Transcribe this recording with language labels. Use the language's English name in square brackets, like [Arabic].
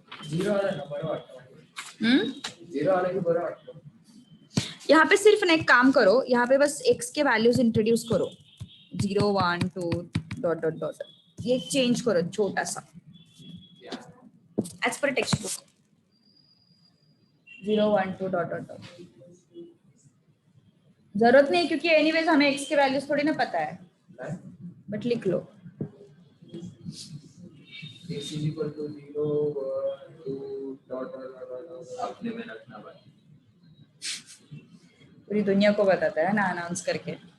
[Marathi] Zero आला ना बरं वाटतं झिरो आला की बरं वाटतं [Hindi] यहाँ पे सिर्फ ना एक काम करो, यहाँ पे बस x के वैल्यूज इंट्रोड्यूस करो, 0 1 2 डॉट डॉट डॉट, ये चेंज करो छोटा सा [English] एज पर textbook, [Hindi] 0 1 2 dot dot dot. जरूरत नहीं क्योंकि एनीवेज हमें x के वैल्यूज थोड़ी ना पता है, बट लिख लो [English] x is equal to 0 1 2 dot dot [Hindi] अपने में रखना भाई। पूरी दुनिया को बताता है ना अनाउंस करके।